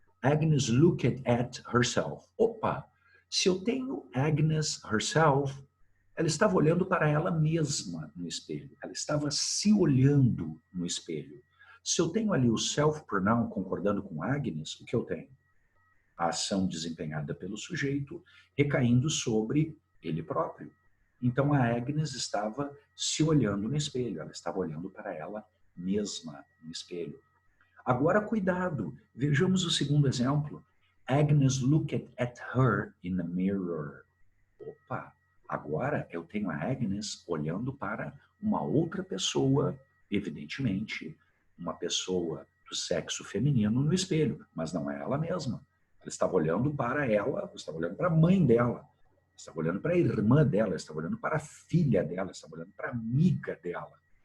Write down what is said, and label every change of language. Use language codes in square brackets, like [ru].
[en] Agnes looked at herself. [pt] Opa, se eu tenho Agnes herself, ela estava olhando para ela mesma no espelho. Ela estava se olhando no espelho. Se eu tenho ali o self-pronoun concordando com Agnes, o que eu tenho? A ação desempenhada pelo sujeito recaindo sobre ele próprio. Então a Agnes estava se olhando no espelho, ela estava olhando para ela mesma no espelho. Agora, cuidado, vejamos o segundo exemplo. [en] Agnes looked at her in the mirror. [pt] Opa, agora eu tenho a Agnes olhando para uma outra pessoa, evidentemente, uma pessoa do sexo feminino no espelho, mas não é ela mesma. Ela estava olhando para ela, estava olhando para a mãe dela, estava olhando para a irmã dela, estava olhando para a filha dela, estava olhando para a amiga dela.